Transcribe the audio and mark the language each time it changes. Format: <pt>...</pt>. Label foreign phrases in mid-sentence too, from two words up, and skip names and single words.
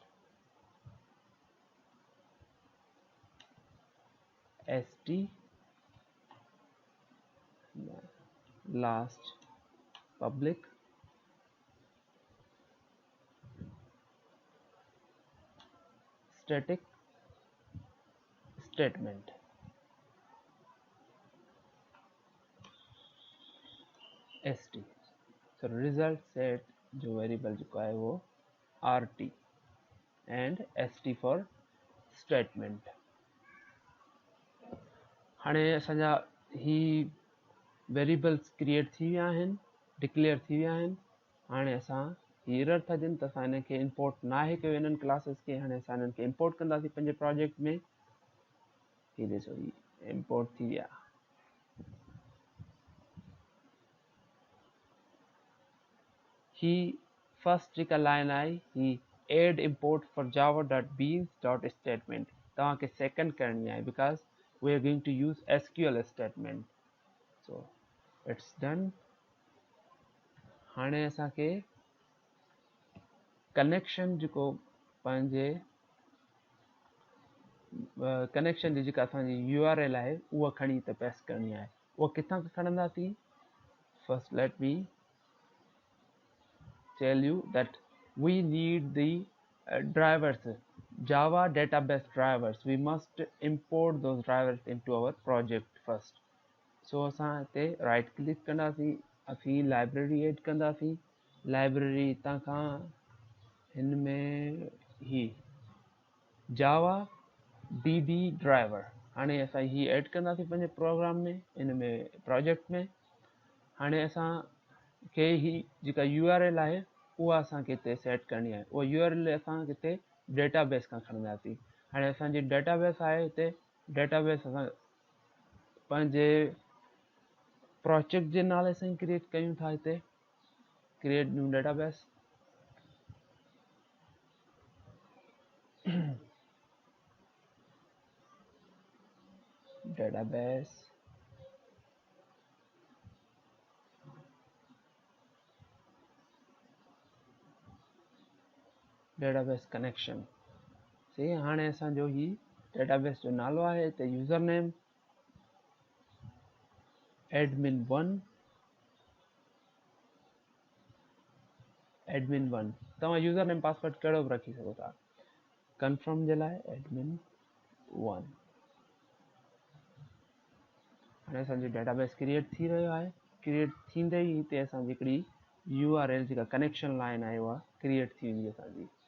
<en>st last public static statement. st, so result set जो वेरिएबल</en> <hi>जो है वो</hi> <en>rt and st for statement.</en> <sd>हाणे असांजा ही वेरिएबल्स क्रिएट थी विया आहिनि, डिक्लेयर थी विया आहिनि. हाणे असां ही एरर था ॾियनि त असां हिनखे इंपोर्ट नाहे कयो इन्हनि क्लासेस खे. हाणे असां हिननि खे इंपोर्ट कंदासीं पंहिंजे प्रोजेक्ट में. ही ॾिसो, ही इंपोर्ट थी विया. ही फर्स्ट जेका लाइन आहे ही</sd> <en>add import for java.beans.statement.</en> <sd>तव्हांखे सेकंड करणी आहे</sd> <en>because we are going to use SQL statement. So it's done.</en> <sd>हाणे असांखे कनेक्शन जेको पंहिंजे कनेक्शन जी जेका असांजी URL आहे उहा खणी हिते पेस्ट करणी आहे। उहा किथां खणंदासीं?</sd> <en>first let me tell you that we need the drivers, Java database drivers. We must import those drivers into our project first.</en> <sd>So असां हिते</sd> <en>right click</en> <sd>कंदासीं, असीं</sd> <en>library add</en> <sd>कंदासीं। लाइब्रेरी हितां खां हिन में ही</sd> <en>Java DB driver</en> <sd>हाणे असां ही एड कंदासीं पंहिंजे प्रोग्राम में, इन में प्रोजेक्ट में। हाणे असांखे ही जेका URL आहे उहा असांखे हिते सेट करणी आहे। उहा URL असां हिते डेटाबेस खां खणंदासीं। हाणे असांजी डेटाबेस आहे हिते। डेटाबेस असां पंहिंजे प्रोजेक्ट जे नाले सां ई क्रिएट कयूं था।</sd> <en>हिते create new database. database database connection.</en> <sd>सही। हाणे असांजो ही डेटाबेस जो नालो आहे हिते</sd> <en>user name</en> <sd>admin1 admin1। तव्हां</sd> <en>user name password</en> <sd>कहिड़ो बि रखी सघो था। कंफर्म जे लाइ admin1। हाणे असांजी डेटाबेस क्रिएट थी रहियो आहे। क्रिएट थींदे ई हिते असांजी हिकिड़ी URL जेका</sd> <en>connection line</en> <sd>आहे उहा क्रिएट थी वेंदी असांजी।</sd>